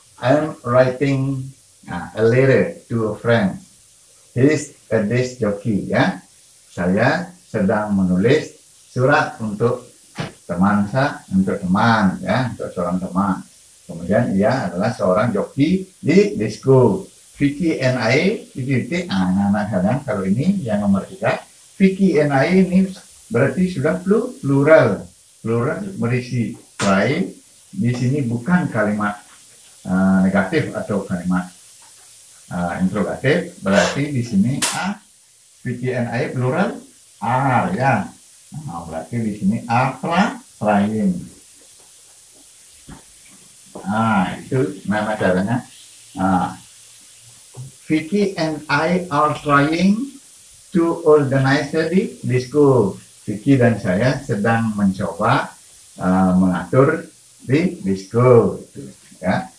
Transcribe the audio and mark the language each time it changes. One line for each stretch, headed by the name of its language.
English: I'm writing a letter to a friend. He's a disc jockey ya.
Indonesian: Saya sedang menulis surat untuk teman ya, untuk seorang teman. Kemudian ia adalah seorang joki di disco.
English: Vicky and I,
Indonesian: anak-anak kadang kalau ini yang nomor 3, Vicky and I ini berarti sudah plural berisi try. Di sini bukan kalimat negatif atau kalimat interrogatif, berarti di sini
English: Vicky and I
Indonesian: plural are ya. Nah, berarti di sini are trying. Itu nama caranya.
English: Vicky and I are trying to organize the disco.
Indonesian: Vicky dan saya sedang mencoba mengatur di disco ya.